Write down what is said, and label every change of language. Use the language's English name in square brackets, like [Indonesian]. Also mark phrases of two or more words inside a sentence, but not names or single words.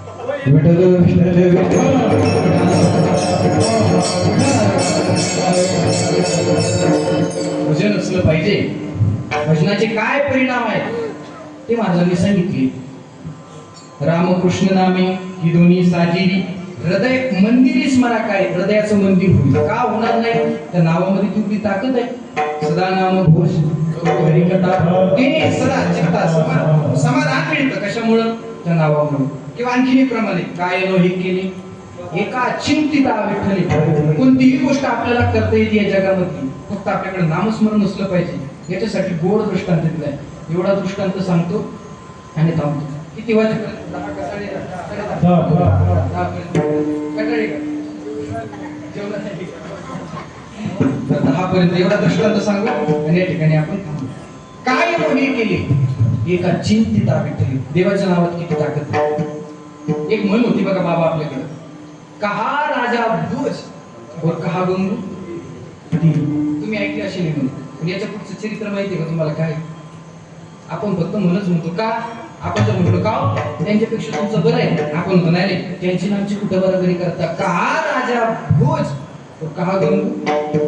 [Marathi] भजन असलं पाहिजे. भजनाचे काय परिणाम आहेत ते महाराजांनी सांगितले. रामकृष्ण नामे ही दोन्ही साजिरी, हृदय मंदिरी स्मरा. काय हृदयाचं मंदिर होईल का होणार नाही? त्या नावामध्ये तेवढी ताकद आहे. सदा नाम घोष हरिकथा, ते सदा चित्तात समाधान मिळतं. कशामुळं? त्या नावामुळे. किंवा आणखी एक प्रमाणे काय हे केले एका चिंतिता विठ्ठली. कोणतीही गोष्ट आपल्याला करता येते या जगामध्ये, फक्त आपल्याकडे नामस्मरण असलं पाहिजे. याच्यासाठी गोड दृष्टांत दिलाय. एवढा दृष्टांत सांगतो आणि थांबतो. किती वाजेपर्यंत? 10 कटाळे. कटाळे तर 10 पर्यंत एवढा दृष्टांत सांगू आणि या ठिकाणी आपण थांबू. काय हे केले एका चिंतिता विठ्ठली. देवाच्या नावात किती ताकद आहे. एक म्हण होती बघा बाबा आपल्याकडे, [Hindi] कहा राजा भोज और कहा गंगू दीन. [Marathi] तुम्ही ऐकले असेल म्हणून, पण याच्या पुढचं चरित्र माहिती का तुम्हाला? काय आपण फक्त म्हणच म्हणतो का आपण जर म्हटलो का त्यांच्यापेक्षा तुमचं बरं आहे आपण म्हणतो नाही रे, त्यांची नामची कुठं बरोबरी करता का राजा भोज तो का गंगू.